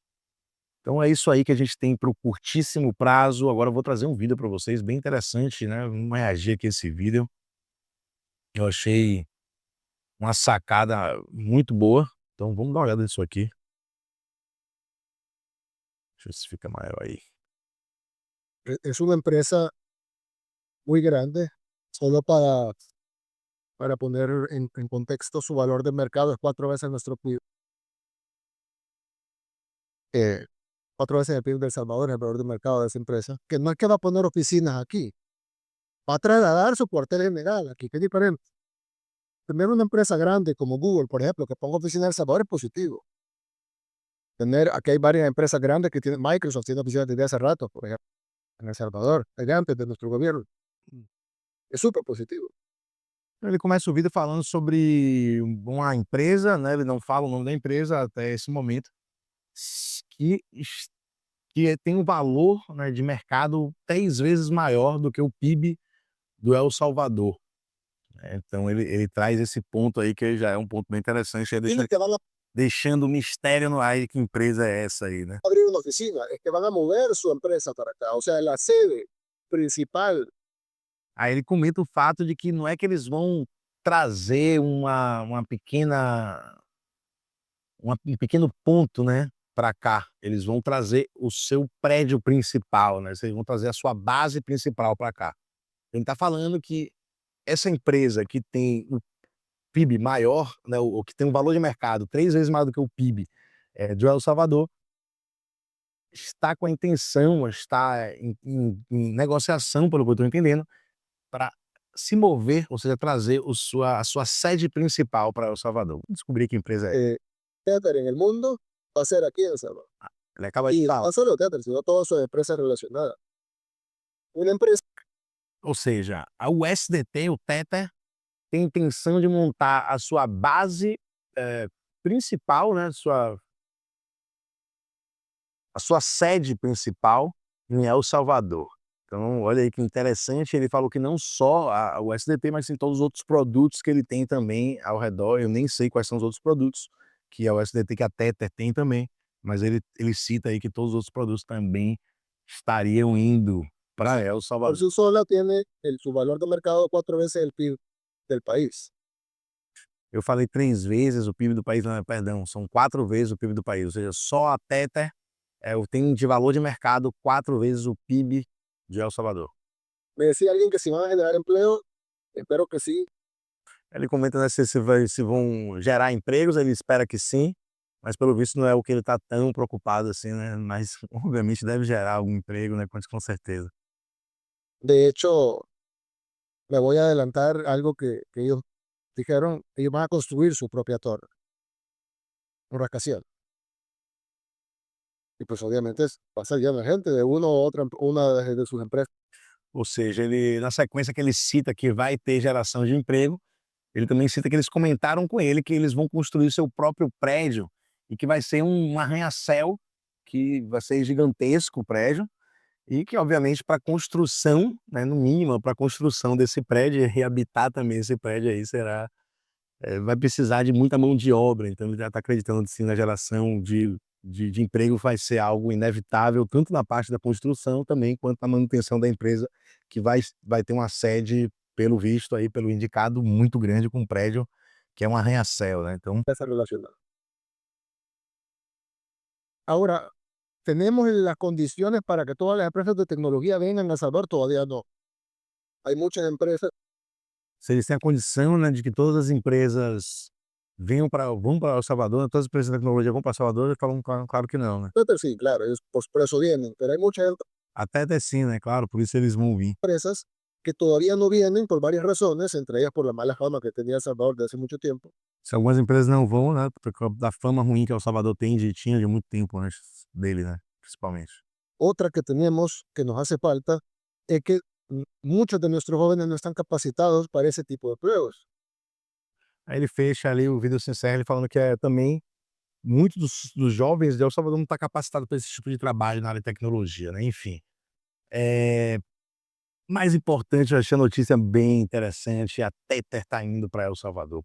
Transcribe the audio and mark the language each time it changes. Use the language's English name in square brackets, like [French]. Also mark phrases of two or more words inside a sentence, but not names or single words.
[Portuguese] Então é isso aí que a gente tem para o curtíssimo prazo. Agora eu vou trazer um vídeo para vocês bem interessante, né, vamos reagir aqui a esse vídeo. Eu achei uma sacada muito boa, então vamos dar uma olhada nisso aqui. Deixa eu ver se fica maior aí. [Spanish] Es una empresa muy grande, solo para poner en contexto, su valor de mercado es 4 veces nuestro PIB. 4 veces el PIB de El Salvador es el valor de mercado de esa empresa, que no es que va a poner oficinas aquí, va a trasladar su cuartel general aquí, que es diferente. Tener una empresa grande como Google, por ejemplo, que ponga oficina en El Salvador es positivo. Aquí hay varias empresas grandes que tienen, Microsoft tiene oficinas desde hace rato, por ejemplo, en El Salvador, desde antes de nuestro gobierno. Es súper positivo. [Portuguese] Ele começa o vídeo falando sobre uma empresa, né, ele não fala o nome da empresa até esse momento, que tem um valor, né, de mercado 10 vezes maior do que o PIB do El Salvador. Então ele traz esse ponto aí que já é um ponto bem interessante, [Spanish] Tienen que van a [Portuguese] deixando o mistério no ar de que empresa é essa aí, né. [Spanish] abrir una oficina, es que van a mover su empresa para acá, o sea, la sede principal. [Portuguese] Aí ele comenta o fato de que não é que eles vão trazer uma pequena um pequeno ponto, né, para cá, eles vão trazer o seu prédio principal, né, vocês vão trazer a sua base principal para cá. Ele está falando que essa empresa que tem o PIB maior, né, o que tem um valor de mercado 3 vezes maior do que o PIB, do El Salvador, está com a intenção, está em negociação, pelo que eu estou entendendo, para se mover, ou seja, trazer a sua sede principal para El Salvador. Vamos descobrir que empresa é. [Spanish] eh, Tether en el mundo va a ser aquí en El Salvador. [Portuguese] Ele acaba de [Spanish] Y [Portuguese] falar. [Spanish] no solo Tether, sino todas sus empresas relacionadas. Una empresa [Portuguese] Ou seja, a USDT, o Tether, tem intenção de montar a sua base, principal, né, a sua sede principal em El Salvador. Então, olha aí que interessante, ele falou que não só a USDT, mas sim todos os outros produtos que ele tem também ao redor. Eu nem sei quais são os outros produtos que a USDT, que a Tether tem também, mas ele cita aí que todos os outros produtos também estariam indo para El [Spanish] por [Portuguese] Salvador. [Spanish] sí sola tiene su valor de mercado 4 veces el PIB del país. [Portuguese] Eu falei 3 vezes o PIB do país, não, perdão, são 4 vezes o PIB do país, ou seja, só a Tether tem de valor de mercado 4 vezes o PIB de El Salvador. [Spanish] Me decía alguien que si van a generar empleo, espero que sí. [Portuguese] Ele comenta, né, se vão gerar empregos, ele espera que sim, mas pelo visto não é o que ele está tão preocupado assim, né, mas obviamente deve gerar algum emprego, né, com certeza. [Spanish] De hecho, me voy a adelantar algo que ellos dijeron, ellos van a construir su propia torre, un rascacielos. Y pues obviamente va a ser lleno de gente de una de sus empresas. [Portuguese] Ou seja, ele na sequência que ele cita que vai ter geração de emprego, ele também cita que eles comentaram com ele que eles vão construir seu próprio prédio e que vai ser um arranha-céu, que vai ser gigantesco o prédio, e que obviamente para construção, né, no mínimo para construção desse prédio e habitar também esse prédio aí será vai precisar de muita mão de obra, então ele já está acreditando sim na geração de emprego vai ser algo inevitável, tanto na parte da construção também, quanto na manutenção da empresa, que vai ter uma sede, pelo visto aí, pelo indicado, muito grande, com um prédio que é um arranha-céu, né, então [Spanish] Empresa relacionada. Ahora, ¿tenemos las condiciones para que todas las empresas de tecnología vengan a El Salvador? Todavía no. Hay muchas empresas, [Portuguese] se eles têm a condição, né, de que todas as empresas vão para El Salvador, todas as empresas de tecnologia vão para Salvador, eles falam claro que não, né. [Spanish] sí, claro, ellos por eso vienen, pero hay muchas [Portuguese] Até sim, né, claro, por isso eles vão vir. [Spanish] empresas que todavía no vienen por varias razones, entre ellas por la mala fama que tenía El Salvador de hace mucho tiempo. [Portuguese] Se algumas empresas não vão, né, por causa da fama ruim que El Salvador tinha de muito tempo antes dele, né, principalmente. [Spanish] Otra que tenemos que nos hace falta es que muchos de nuestros jóvenes no están capacitados para ese tipo de pruebas. [Portuguese] Aí ele fecha ali o vídeo sincero, ele falando que também muitos dos jovens de El Salvador não tá capacitado para esse tipo de trabalho na área de tecnologia, né, enfim. Mais importante, eu achei a notícia bem interessante, a Tether tá indo para El Salvador.